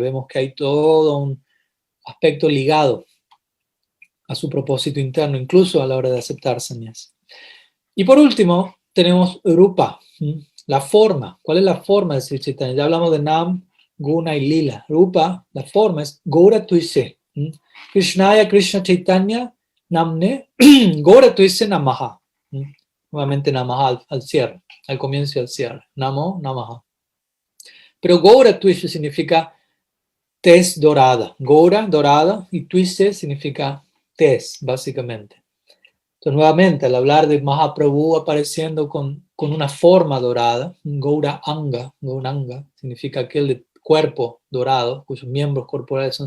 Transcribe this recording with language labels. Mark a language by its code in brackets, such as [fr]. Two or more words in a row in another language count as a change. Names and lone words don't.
[es] Vemos que hay todo un aspecto ligado a su propósito interno, incluso a la hora de aceptar sannyas. Y por último, tenemos Rupa, la forma. ¿Cuál es la forma de Sri Chaitanya? Ya hablamos de Nam, Guna y Lila. Rupa, la forma es Gaura Tuise. [sa] Krishnaya Krishna Chaitanya Namne Gaura Tuise Namaha. [es] Nuevamente Namaha al cierre, al comienzo y al cierre. Namo, Namaha. Pero Gaura Tuise significa tez dorada. Gaura, dorada, y Tuise significa tez, básicamente. Entonces, nuevamente, al hablar de Mahaprabhu apareciendo con una forma dorada, Gaura Anga, Gauranga, significa aquel de cuerpo dorado, cuyos miembros corporales son.